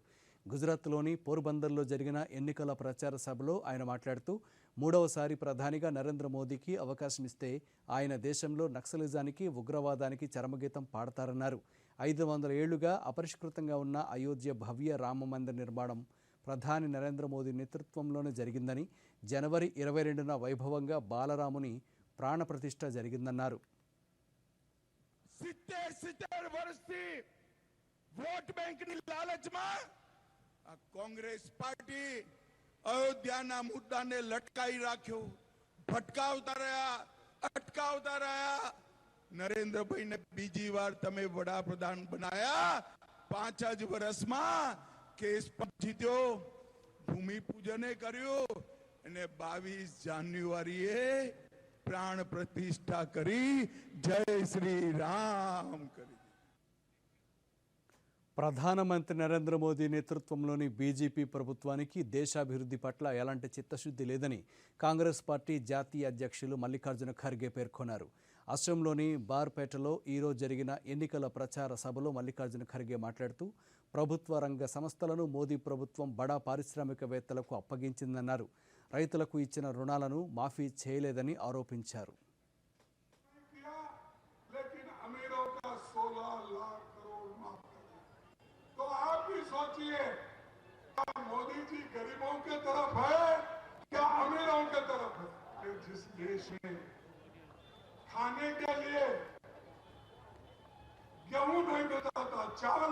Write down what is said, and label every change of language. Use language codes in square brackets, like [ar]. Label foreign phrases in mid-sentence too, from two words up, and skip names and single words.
[te] గుజరాత్లోని పోర్బందర్లో జరిగిన ఎన్నికల ప్రచార సభలో ఆయన మాట్లాడుతూ 3వసారి ప్రధానిగా నరేంద్ర మోదీకి అవకాశం ఇస్తే ఆయన దేశంలో నక్సలిజానికి, ఉగ్రవాదానికి చరమగీతం పాడతారన్నారు. 500 ఏళ్లుగా అపరిష్కృతంగా ఉన్న అయోధ్య భవ్య రామ మందిర నిర్మాణం ప్రధాని నరేంద్ర మోదీ నేతృత్వంలోనే జరిగిందని, జనవరి 22న వైభవంగా బాలరాముని ప్రాణప్రతిష్ఠ జరిగిందన్నారు. [gu] કોંગ્રેસ પાર્ટી અયોધ્યાના મુદ્દાને લટકાઈ રાખ્યો, ભટકાવતા રહ્યા, અટકાવતા રહ્યા. નરેન્દ્રભાઈને બીજી વાર તમે વડાપ્રધાન બનાયા. 5 જ વર્ષમાં કેસ જીત્યો, ભૂમિપૂજને કર્યું અને 22 જાન્યુઆરીએ પ્રાણ પ્રતિષ્ઠા કરી. જય શ્રી રામ કરી. [te] ప్రధానమంత్రి నరేంద్ర మోదీ నేతృత్వంలోని బీజేపీ ప్రభుత్వానికి దేశాభివృద్ధి పట్ల ఎలాంటి చిత్తశుద్ధి లేదని కాంగ్రెస్ పార్టీ జాతీయ అధ్యక్షులు మల్లికార్జున ఖర్గే పేర్కొన్నారు. అస్సాంలోని బార్పేటలో ఈరోజు జరిగిన ఎన్నికల ప్రచార సభలో మల్లికార్జున ఖర్గే మాట్లాడుతూ ప్రభుత్వ రంగ సంస్థలను మోదీ ప్రభుత్వం బడా పారిశ్రామికవేత్తలకు అప్పగించిందన్నారు. రైతులకు ఇచ్చిన రుణాలను మాఫీ చేయలేదని ఆరోపించారు. [hi] सोचिए क्या मोदी जी गरीबों के तरफ है क्या अमीरों के तरफ है? जिस देश में खाने के लिए गेहूं नहीं मिलता था, चावल